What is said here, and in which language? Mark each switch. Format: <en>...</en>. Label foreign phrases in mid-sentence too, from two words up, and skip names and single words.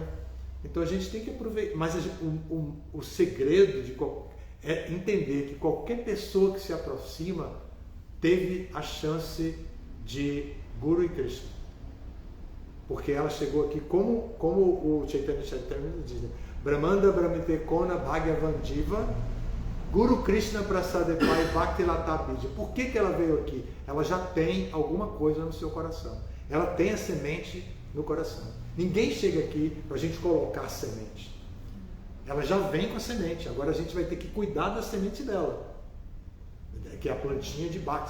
<pt>Então a gente tem que aproveitar, mas o segredo é entender que qualquer pessoa que se aproxima teve a chance de Guru e Krishna, porque ela chegou aqui como o Chaitanya Charitamrita diz, né?</pt> <bn>ব্রহ্মাণ্ড ভ্রমিতে কোন ভাগ্যবান জীব গুরু কৃষ্ণ প্রসাদে পায় ভক্তি লতা বীজ.</bn> <pt>Por que ela veio aqui? Ela já tem alguma coisa no seu coração. Ela tem a semente no coração. Ninguém chega aqui para a gente colocar a semente. Ela já vem com a semente. Agora a gente vai ter que cuidar da semente dela, que é a plantinha de Bhakti.</pt>